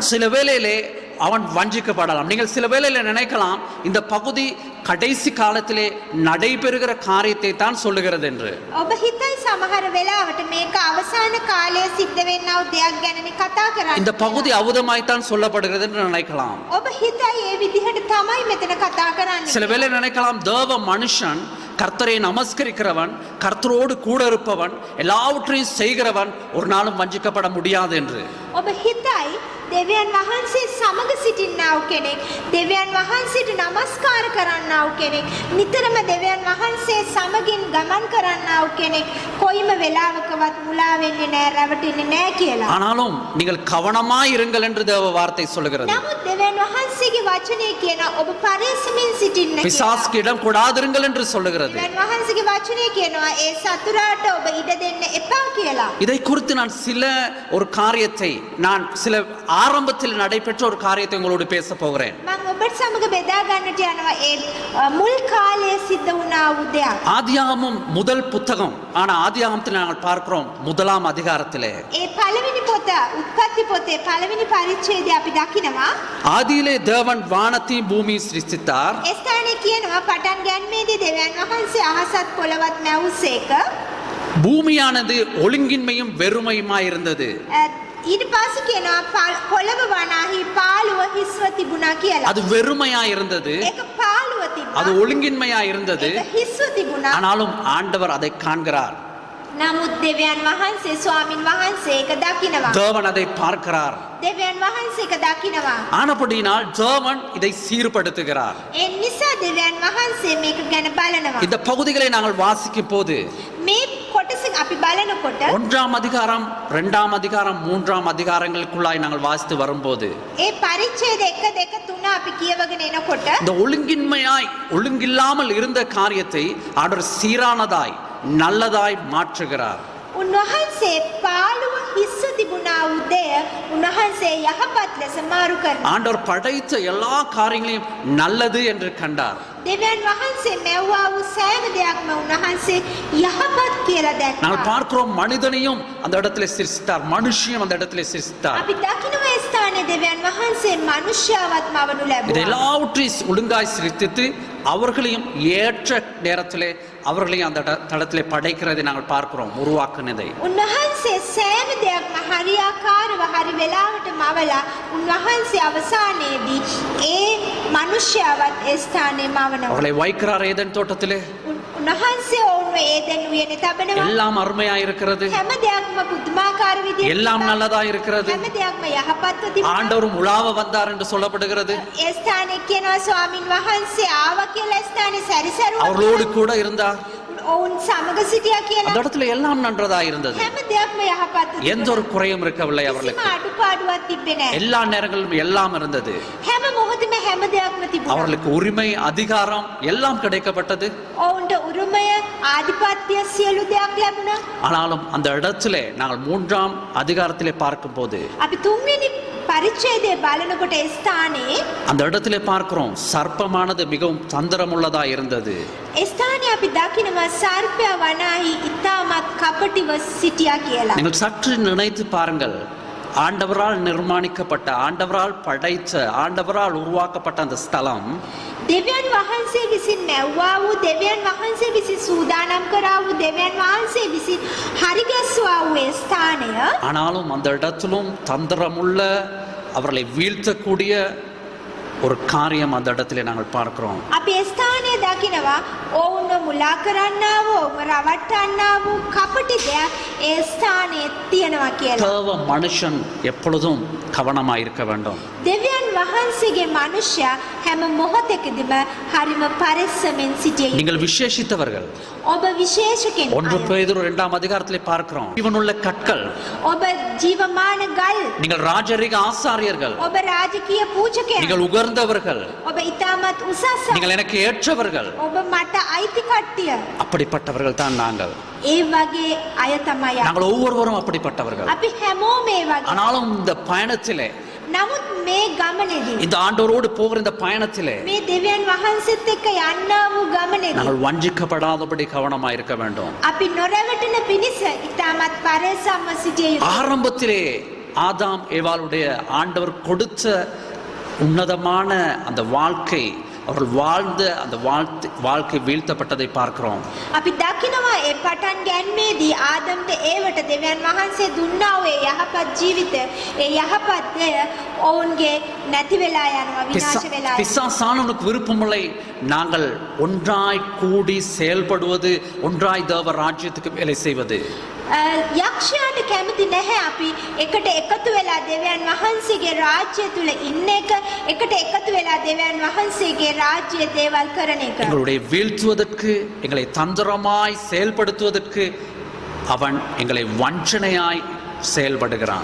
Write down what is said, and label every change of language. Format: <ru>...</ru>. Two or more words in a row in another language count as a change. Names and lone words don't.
<ta>சில வேளையிலே அவன் வஞ்சிக்கப்படலாம். நீங்கள் சில வேளையில நினைக்கலாம் இந்த பகுதி கடைசி காலத்திலே நடைபெறுகிற காரியத்தை தான் சொல்லுகிறது என்று.</ta> <si>ඔබ හිතයි සමහර වෙලාවට මේක අවසාන කාලයේ සිද්ධ වෙන්නා වූ දෙයක් ගැනනේ කතා කරන්නේ.</si> <ta>இந்த பகுதி அவுதமாய்த்தான் சொல்லப்படுகிறது என்று நினைக்கலாம்.</ta> <si>ඔබ හිතයි ඒ විදිහට තමයි මෙතන කතා කරන්නේ.</si> <ta>சில வேளை நினைக்கலாம் தேவ மனுஷன் கர்த்தரை நமஸ்கரிக்கிறவன், கர்த்தரோடு கூட இருப்பவன், எல்லாவற்றையும் செய்கிறவன் ஒரு நாளும் வஞ்சிக்கப்பட முடியாது என்று.</ta> <si>ඔබ හිතයි දෙවියන් වහන්සේ සමග සිටින්නා වූ කෙනෙක්, දෙවියන් වහන්සේට නමස්කාර කරන්නා වූ කෙනෙක්, නිතරම දෙවියන් වහන්සේ සමගින් ගමන් කරන්නා වූ කෙනෙක් කොයිම වෙලාවකවත් මුලා වෙන්නේ නැහැ, රැවටෙන්නේ නැහැ කියලා.</si> <ta>ஆனாலும் நீங்கள் கவனமாய் இருங்கள் என்று தேவ வார்த்தை சொல்லுகிறது.</ta> <si>නමුත් දෙවියන් වහන්සේගේ වචනේ කියන ඔබ පරිස්සමින් සිටින්න කියලා.</si> <ta>பிசாசுக்கு இடம் கொடாதிருங்கள் என்று சொல்லுகிறது.</ta> <si>දෙවියන් වහන්සේගේ වචනේ කියනවා ඒ සතුරාට ඔබ ඉඩ දෙන්න එපා කියලා.</si> <ta>இதை குறித்து நான் ஒரு காரியத்தை சில ஆரம்பத்தில் நடைபெற்ற ஒரு காரியத்தை உங்களோடு பேச போகிறேன்.</ta> <si>මම ඔබට සමග බෙදා ගන්නට යනවා ඒ මුල් කාලයේ සිද්ධ වුණා වූ දෙයක්.</si> <ta>ஆதியாகமம் முதல் புத்தகம், ஆனா ஆதியாகமத்தில் நாங்கள் பார்க்கிறோம் 1ஆம் அதிகாரத்திலே</ta> <si>ඒ පළවෙනි පොත උත්පත්ති පොතේ පළවෙනි පරිච්ඡේදය අපි දකිනවා.</si> <ta>ஆதியிலே தேவன் வானத்தையும் பூமியை சிருஷ்டித்தார்.</ta> <si>ඒ ස්ථානයේ කියනවා පටන් ගැනීමේදී දෙවියන් වහන්සේ අහසත් පොළවත් මැවුසේක.</si> <ta>பூமியானது ஒழுங்கின்மையும் வெறுமையுமாய் இருந்தது.</ta> <si>ඊට පස්සේ කියනවා පොළව වනාහි පාළුව හිස්ව තිබුණා කියලා.</si> <ta>அது வெறுமையாய் இருந்தது,</ta> <si>ඒක පාළුව තිබුණා.</si> <ta>அது ஒழுங்கின்மையாய் இருந்தது.</ta> <si>ඒක හිස්ව තිබුණා.</si> <ta>ஆனாலும் ஆண்டவர் அதை காண்கிறார்,</ta> <si>නමුත් දෙවියන් වහන්සේ ස්වාමින් වහන්සේ ඒක දකිනවා.</si> <ta>தேவன் அதை பார்க்கிறார்.</ta> <si>දෙවියන් වහන්සේ ඒක දකිනවා.</si> <ta>ஆனபடியினால் தேவன் இதை சீர்படுத்துகிறார்.</ta> <si>ඒ නිසා දෙවියන් වහන්සේ මේක ගැන බලනවා.</si> <ta>இந்த பகுதிகளை நாங்கள் வாசிக்கும் போது</ta> <si>මේ කොටස අපි බලනකොට</si> <ta>1ஆம் அதிகாரம் 2ஆம் அதிகாரம் 3ஆம் அதிகாரங்களுக்குள்ளாய் நாங்கள் வாசித்து வரும்போது</ta> <si>ඒ පරිච්ඡේද 1 2 3 අපි කියවගෙන එනකොට</si> <ta>இந்த ஒழுங்கில்லாமல் இருந்த காரியத்தை ஆண்டவர் சீரானதாய் நல்லதாய் மாற்றுகிறார்.</ta> <si>උන්වහන්සේ පාළුව හිස්ව තිබුණා වූ දෙය උන්වහන්සේ යහපත් ලෙස මාරු කරනවා.</si> <ta>ஆண்டவர் படைத்த எல்லா காரியங்களையும் நல்லது என்று கண்டார்.</ta> <si>දෙවියන් වහන්සේ මැව්වා වූ සෑම දෙයක්ම උන්වහන්සේ යහපත් කියලා දැක්කා.</si> <ta>நாங்கள் பார்க்கிறோம் மனிதனையும் அந்த இடத்துல சிருஷ்டித்தார், மனுஷியும் அந்த இடத்துல சிருஷ்டித்தார்.</ta> <si>අපි දකිනවා ඒ ස්ථානයේ දෙවියන් වහන්සේ මනුෂ්‍යවත් මවනු</si> <ta>இதை</ta> <si>ලැබුවා.</si> <ta>எல்லாவற்றையும் ஒழுங்காய் சிருஷ்டித்து அவர்களையும் ஏற்ற நேரத்திலே அவர்களையும் அந்த தளத்திலே படைக்கிறதை நாங்கள் பார்க்கிறோம், உருவாக்குனதை.</ta> <si>උන්වහන්සේ සෑම දෙයක්ම හරියාකාරව හරි වෙලාවට මවලා උන්වහන්සේ අවසානයේදී ඒ මනුෂ්‍යවත් ඒ ස්ථානයේ මවනවා.</si> <ta>அவர்களை வைக்கிறார் ஏதேன் தோட்டத்திலே.</ta> <si>උන්වහන්සේ ඔවුන්ව ඒදෙන් උයනේ තබනවා.</si> <ta>எல்லாம் அருமையா இருக்கிறது,</ta> <si>හැම දෙයක්ම පුදුමාකාර විදිහට</si> <ta>எல்லாம் நல்லதா இருக்கிறது.</ta> <si>හැම දෙයක්ම යහපත්ව තිබුණා.</si> <ta>ஆண்டவரும் உலாவ வந்தார் என்று சொல்லப்படுகிறது.</ta> <si>ඒ ස්ථානයේ කියනවා ස්වාමින් වහන්සේ ආවා කියලා ඒ ස්ථානේ සැරිසරුවා.</si> <ta>அவர்களோடு கூட இருந்தார்.</ta> <si>ඔවුන් සමග සිටියා කියලා.</si> <ta>அந்த இடத்துல எல்லாம் நன்றதா இருந்தது.</ta> <si>හැම දෙයක්ම යහපත්ව</si> <ta>எந்த ஒரு குறையும் இருக்கவில்லை அவர்களுக்கு.</ta> <si>කිසිම අඩුපාඩුවක් තිබ්බේ නැහැ.</si> <ta>எல்லா நேரங்களிலும் எல்லாம் இருந்தது.</ta> <si>හැම මොහොතෙම හැම දෙයක්ම තිබුණා.</si> <ta>அவர்களுக்கு உரிமை, அதிகாரம் எல்லாம் கிடைக்கப்பட்டது.</ta> <si>ඔවුන්ට උරුමය, ආධිපත්‍ය සියලු දෙයක් ලැබුණා.</si> <ta>ஆனாலும் அந்த இடத்திலே நாங்கள் 3ஆம் அதிகாரத்திலே பார்க்கும்போது</ta> <si>අපි තුන්වෙනි පරිච්ඡේදයේ බලනකොට ඒ ස්ථානයේ</si> <ta>அந்த இடத்திலே பார்க்கிறோம் சர்ப்பமானது மிகவும் தந்திரமுள்ளதா இருந்தது.</ta> <si>ඒ ස්ථානයේ අපි දකිනවා සර්පයා වනාහි ඉතාමත් කපටිව සිටියා කියලා.</si> <ta>நீங்கள் சற்று நினைத்து பாருங்கள், ஆண்டவரால் நிர்மாணிக்கப்பட்ட, ஆண்டவரால் படைத்த, ஆண்டவரால் உருவாக்கப்பட்ட அந்த ஸ்தலம்</ta> <si>දෙවියන් වහන්සේ විසින් මැව්වා වූ, දෙවියන් වහන්සේ විසින් සූදානම් කරා වූ, දෙවියන් වහන්සේ විසින් හරිගැස්වා වූ ඒ ස්ථානය</si> <ta>ஆனாலும் அந்த இடத்திலும் தந்திரமுள்ள, அவர்களை வீழ்த்தக்கூடிய ஒரு காரியம் அந்த இடத்திலே நாங்கள் பார்க்கிறோம்.</ta> <si>අපි ඒ ස්ථානයේ දකිනවා ඔවුන්ව මුලා කරන්නා වූ, ඔවුන්ව රවට්ටන්නා වූ කපටි දෙයක් ඒ ස්ථානයේ තියෙනවා කියලා.</si> <ta>தேவ மனுஷன் எப்பொழுதும் கவனமாக இருக்க வேண்டும்.</ta> <si>දෙවියන් වහන්සේගේ මනුෂ්‍යයා හැම මොහොතකදීම හරිම පරිස්සමෙන් සිටිය යුතුයි.</si> <ta>நீங்கள் விசேஷித்தவர்கள்.</ta> <si>ඔබ විශේෂ කෙනෙක්.</si> <ta>1 பேதுரு 2ஆம் அதிகாரத்திலே பார்க்கிறோம், ஜீவனுள்ள கற்கள்.</ta> <si>ඔබ ජීවමාන ගල්.</si> <ta>நீங்கள் ராஜரீக ஆசாரியர்கள்.</ta> <si>ඔබ රාජකීය පූජකයෙක්.</si> <ta>நீங்கள் உகர்ந்தவர்கள்.</ta> <si>ඔබ ඉතාමත් උසස්.</si> <ta>நீங்கள் எனக்கு ஏற்றவர்கள்.</ta> <si>ඔබ මට අයිති කට්ටිය.</si> <ta>அப்படிப்பட்டவர்கள் தான் நாங்கள்.</ta> <si>ඒ වගේ අය තමයි.</si> <ta>நாங்கள் ஒவ்வொருவரும் அப்படிப்பட்டவர்கள்.</ta> <si>අපි හැමෝම ඒ වගේ.</si> <ta>ஆனாலும் இந்த பயணத்திலே,</ta> <si>නමුත් මේ ගමනේදී,</si> <ta>இந்த ஆண்டவரோடு போகிற இந்த பயணத்திலே</ta> <si>මේ දෙවියන් වහන්සේත් එක්ක යන්නා වූ ගමනේදී</si> <ta>நாங்கள் வஞ்சிக்கப்படாதபடி கவனமாக இருக்க வேண்டும்.</ta> <si>අපි නොරැවටෙන පිණිස ඉතාමත් පරිස්සම්ව සිටිය යුතුයි.</si> <ta>ஆரம்பத்திலே ஆதாம் ஏவாளுடைய ஆண்டவர் கொடுத்த உன்னதமான அந்த வாழ்க்கை, அவர்கள் வாழ்ந்த அந்த வாழ்க்கை வீழ்த்தப்பட்டதை பார்க்கிறோம்.</ta> <si>අපි දකිනවා ඒ පටන් ගැනීමේදී ආදම්ට ඒවට දෙවියන් වහන්සේ දුන්නා වූ ඒ යහපත් ජීවිතය, ඒ යහපත් දෙය ඔවුන්ගේ නැති වෙලා යනවා, විනාශ වෙලා යනවා.</si> <ta>பிசாசானவனுக்கு விருப்பமில்லை நாங்கள் ஒன்றாய் கூடி செயல்படுவது, ஒன்றாய் தேவ ராஜ்யத்துக்கு வேலை செய்வது.</ta> <si>යක්ෂයාට කැමති නැහැ අපි එකට එකතු වෙලා දෙවියන් වහන්සේගේ රාජ්‍ය තුල ඉන්න එක, එකට එකතු වෙලා දෙවියන් වහන්සේගේ රාජ්‍ය දේවල් කරන එක.</si> <ta>எங்களுடைய வீழ்த்துவதற்கு, எங்களை தந்திரமாய் செயல்படுத்துவதற்கு அவன் எங்களை வஞ்சனையாய் செயல்படுகிறான்.</ta>